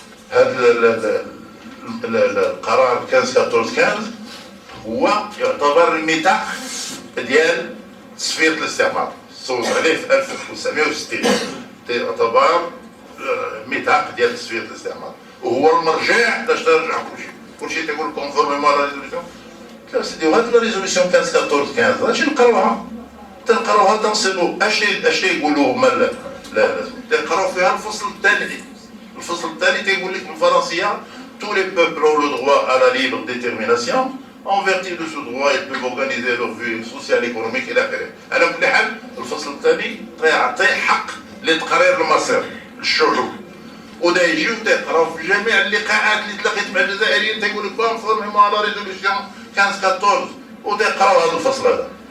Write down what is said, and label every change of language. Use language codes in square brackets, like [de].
[ar] هذا القرار 15 هو يعتبر الميثاق ديال تصفيه الاستعمار، صوت عليه في 1960 يعتبر ميثاق ديال تصفيه الاستعمار وهو المرجع باش ترجع كلشي تيقول كونفورميمون لا ريزوليسيون. قلت له سيدي وهاد لا ريزوليسيون 15 اش نقراوها؟ تنقراوها تنصبوا اش تيقولوا هما تنقراو فيها الفصل الثاني. الفصل الثاني تيقول لك بالفرنسيه [fr] tous les peuples ont le droit à la libre détermination en vertu de ce droit ils peuvent organiser leur vie sociale économique [ar] الى اخره. على كل حال الفصل الثاني تيعطي حق لتقرير المصير للشعوب، ودا يجيو تيقراو في جميع اللقاءات اللي تلاقيت مع الجزائريين تيقول لك كونفورميمون على ريزوليسيون 15 وتيقراو هذا الفصل هذا.